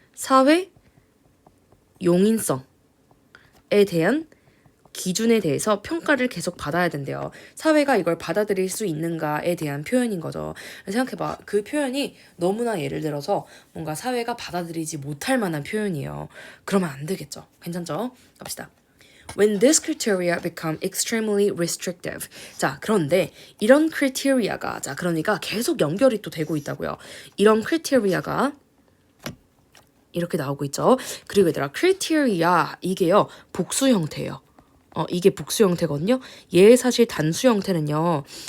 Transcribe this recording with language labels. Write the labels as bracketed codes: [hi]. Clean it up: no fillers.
[ko] 사회 용인성에 대한 기준에 대해서 평가를 계속 받아야 된대요. 사회가 이걸 받아들일 수 있는가에 대한 표현인 거죠. 생각해봐. 그 표현이 너무나 예를 들어서 뭔가 사회가 받아들이지 못할 만한 표현이에요. 그러면 안 되겠죠. 괜찮죠? 갑시다. [en] When this criteria become extremely restrictive. [ko] 자, 그런데 이런 criteria가, 자, 그러니까 계속 연결이 또 되고 있다고요. 이런 criteria가 이렇게 나오고 있죠. 그리고 얘들아, criteria 이게요 복수 형태예요. 이게 복수 형태거든요. 얘 사실 단수 형태는요.